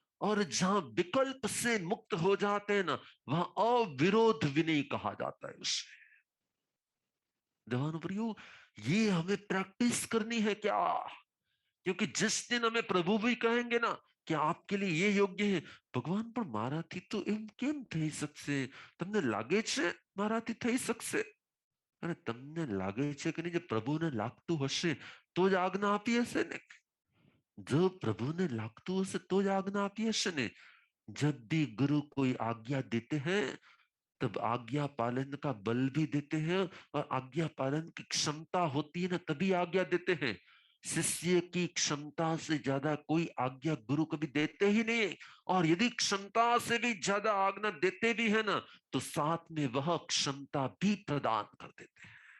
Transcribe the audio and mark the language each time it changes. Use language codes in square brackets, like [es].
[hi] और जहां विकल्प से मुक्त हो जाते हैं ना, वहां अविरोध विनय कहा जाता है उसे। देवानुप्रियो, ये हमें प्रैक्टिस करनी है क्या? क्योंकि जिस दिन हमें प्रभु भी कहेंगे ना कि आपके लिए ये योग्य है, भगवान [gu] પણ મારાથી તો એમ કેમ થઈ શકશે? તમને લાગે છે મારાથી થઈ શકશે? અને તમને લાગે છે કે નહીં, જે પ્રભુને લાગતું હશે તો જ આજ્ઞા આપી હશે ને। જો પ્રભુને લાગતું હશે તો જ આજ્ઞા આપી હશે ને। [hi] जब भी गुरु कोई आज्ञा देते हैं तब आज्ञा पालन का बल भी देते हैं, और आज्ञा पालन की क्षमता होती है ना तभी आज्ञा देते हैं। शिष्य की क्षमता से ज्यादा कोई आज्ञा गुरु कभी देते ही नहीं। और यदि क्षमता से भी ज्यादा आज्ञा देते भी है ना, तो साथ में वह क्षमता भी प्रदान कर देते हैं।